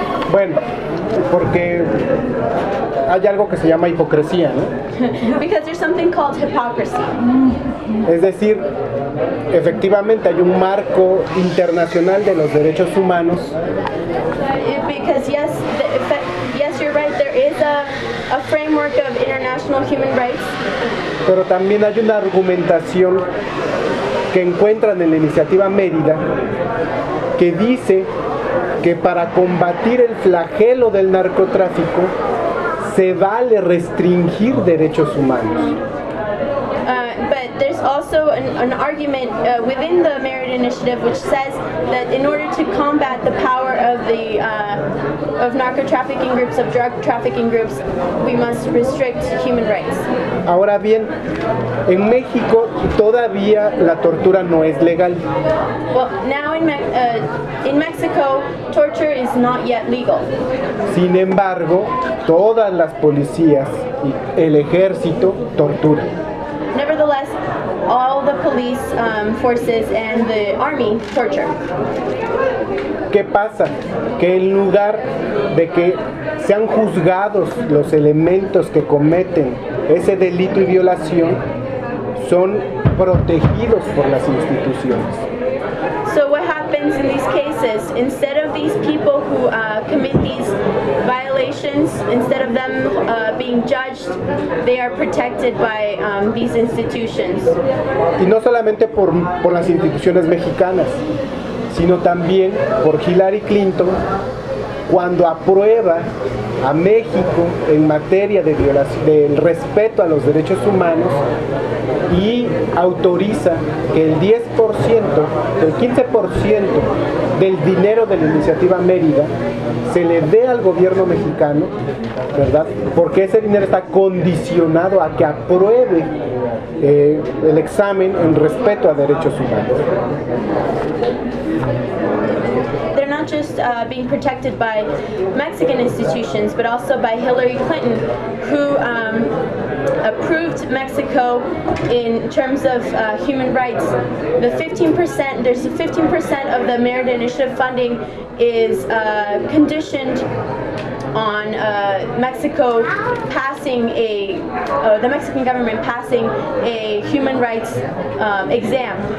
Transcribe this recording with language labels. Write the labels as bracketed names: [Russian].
[Spanish] Bueno, porque hay algo que se llama hipocresía, ¿no? [English] Because there's something called hypocrisy. [Spanish] Es decir, efectivamente hay un marco internacional de los derechos humanos. [English] Because yes, you're right, there is a framework of international human rights. [Spanish] Pero también hay una argumentación que encuentran en la Iniciativa Mérida que dice que para combatir el flagelo del narcotráfico se vale restringir derechos humanos. [English] But there's also an argument within the Merit Initiative which says that in order to combat the power of the of narcotrafficking groups, of drug trafficking groups, we must restrict human rights. [Spanish] Ahora bien, en México todavía la tortura no es legal. [English] Well, now in Mexico, torture is not yet legal. [Spanish] Sin embargo, todas las policías y el ejército torturan. [English] Nevertheless, all the police forces and the army torture. [Spanish] ¿Qué pasa? Que en lugar de que sean juzgados los elementos que cometen ese delito y violación, son protegidos por las instituciones. [English] So what happens in these cases, instead of these people who commit these violations, instead of them being judged, they are protected by these institutions. [Spanish] Y no solamente por las instituciones mexicanas, sino también por Hillary Clinton cuando aprueba a México en materia de violación del respeto a los derechos humanos y autoriza que el 10%, el 15% del dinero de la Iniciativa Mérida se le dé al gobierno mexicano, ¿verdad? Porque ese dinero está condicionado a que apruebe el examen en respeto a derechos humanos. [English] Just being protected by Mexican institutions, but also by Hillary Clinton, who approved Mexico in terms of human rights. There's a 15% of the Merit Initiative funding is conditioned on Mexico passing the Mexican government passing a human rights exam.